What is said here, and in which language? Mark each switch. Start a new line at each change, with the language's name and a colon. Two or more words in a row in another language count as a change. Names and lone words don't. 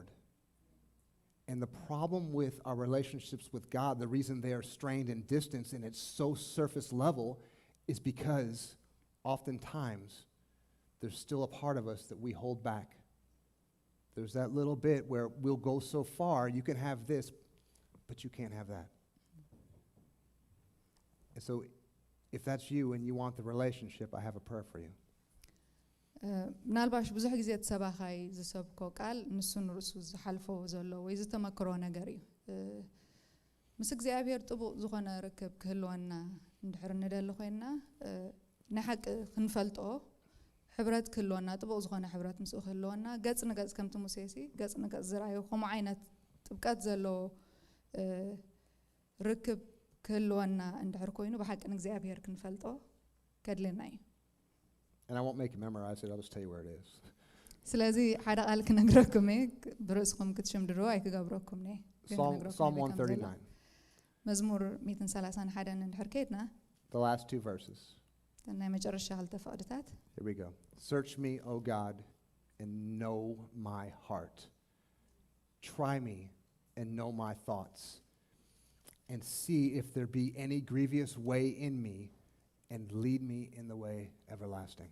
English: And the problem with our relationships with God, the reason they are strained and distant and it's so surface level, is because oftentimes there's still a part of us that we hold back. There's that little bit where we'll go so far, you can have this, but you can't have that. And so if that's you and you want the relationship, I have a prayer for you.
Tigrinya: ምናልባሽ ብዙሕ ግዜ ተሰባኻይ ዝሰብኮ ቃል ንሱን ርእሱ ዝሓልፎ ዘሎ ወይ ዝተመክሮ ነገር እዩ ምስ እግዚአብሔር ጥቡቕ ዝኾነ ርክብ ክህልወና እንድሕር እንደሊ ኮይና ናይ ሓቂ ክንፈልጦ ሕብረት ክህልወና ጥቡቅ ዝኾነ ሕብረት ምስኡ ክህልወና ገጽ ንገጽ ከምቲ ሙሴሲ ገጽ ንገጽ ዝረኣዩ ከምኡ ዓይነት ጥብቀት ዘለዎ ርክብ ክህልወና እንድሕር ኮይኑ ብሓቂ ንእግዚኣብሔር ክንፈልጦ ከድልየና እዩ
English: And I won't make you memorize it, I'll just tell you where it is.
Tigrinya: ስለዚ ሓደ ቃል ክነግረኩም እየ ብርእስኩም ክትሽምድሮ ኣይክገብረኩም እየ
English: Psalm 139,
Tigrinya: መዝሙር 131 እንድሕር ከይድና
English: the last 2 verses.
Tigrinya: ናይ መጨረሻ ክልተ ፈቅድታት
English: Here we go. Search me, O God, and know my heart. Try me and know my thoughts, and see if there be any grievous way in me, and lead me in the way everlasting.